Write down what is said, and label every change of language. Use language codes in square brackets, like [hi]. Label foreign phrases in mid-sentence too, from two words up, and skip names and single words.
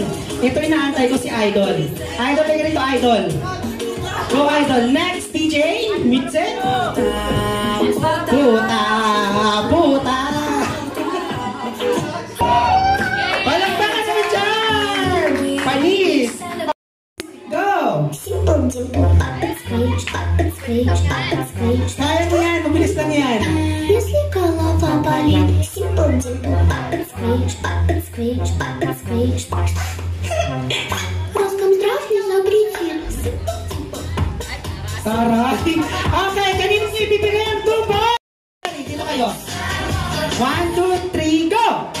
[tl] Ito inaantay ko si Idol. Idol, lagi rito, Idol. Go, Idol. Next, DJ. Mitze. Puta. Puta. Palagpakan naman dyan. Panis. Go! [en] Simple, dimple, pop and screech, pop and screech, pop and screech. [tl] Kaya mo yan, mabilis lang yan. [ru] Если голова болит, simple, [en] dimple, pop and screech, pop and screech, pop and screech. [ru] Роскомздрав не запретил. [tl] Taray! Okay, kanino siya ibibigay ang 2 points? Dito kayo. 1, 2, 3, go!